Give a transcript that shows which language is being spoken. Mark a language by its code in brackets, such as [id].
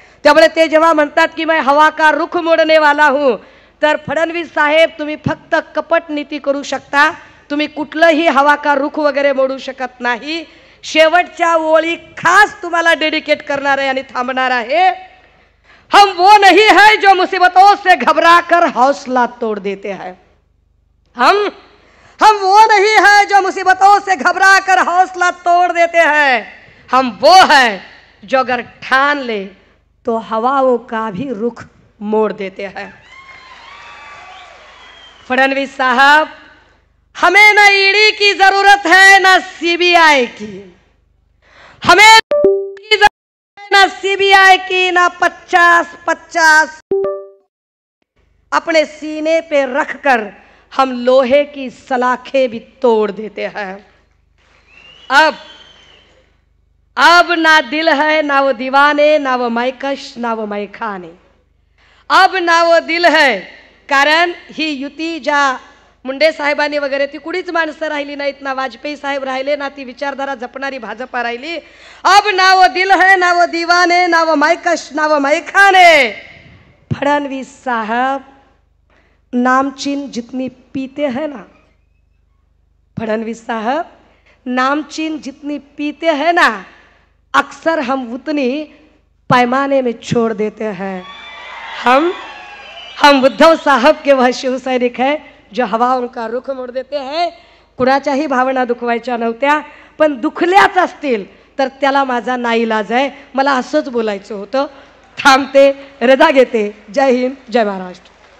[mr] त्यामुळे ते जेव्हा म्हणतात की [hi] मैं हवा का रुख मोडने वाला हूँ, [mr] तर फडणवीस साहेब तुम्ही फक्त कपट नीती करू शकता, तुम्ही कुठलंही हवा का रुख वगैरे मोडू शकत नाही. शेवटच्या ओळी खास तुम्हाला डेडिकेट करणार आहे आणि थांबणार आहे. [hi] हम वो नहीं है जो मुसीबतों से घबरा कर हौसला तोड़ देते हैं. हम वो नहीं है जो मुसीबतों से घबरा कर हौसला तोड़ देते हैं. हम वो है जो अगर ठान ले तो हवाओं का भी रुख मोड़ देते हैं. फडणवीस साहब, हमें न ईडी की जरूरत है न सीबीआई की. हमें ना सीबीआई की, ना 50-50 अपने सीने पे रखकर हम लोहे की सलाखें भी तोड़ देते हैं. अब ना दिल है, ना वो दीवाने, ना वो मैकश, ना वो मैखाने. अब ना वो दिल है, [mr] कारण ही युती ज्या मुंडे साहेबांनी वगैरे ती कुणीच माणसं राहिली नाहीत, ना वाजपेयी साहेब राहिले, ना ती विचारधारा जपणारी भाजपा राहिली. [hi] अब ना वो दिल है, ना वो दीवाने, ना वो मैकश, ना वो मैखाने. फडणवीस साहब, नामचीन जितनी पीते हैं ना, फडणवीस साहब, नामचीन जितनी पीते हैं ना, अक्सर हम उतनी पैमाने में छोड़ देते हैं. हम उद्धव साहब के वह शिव सैनिक है जो हवाओं का रुख मोड देते हैं. [mr] कुणाच्याही भावना दुखवायच्या नव्हत्या, पण दुखल्याच असतील तर त्याला माझा नाईलाज आहे. मला असंच बोलायचं होतं. थांबते, रजा घेते. जय हिंद, जय महाराष्ट्र.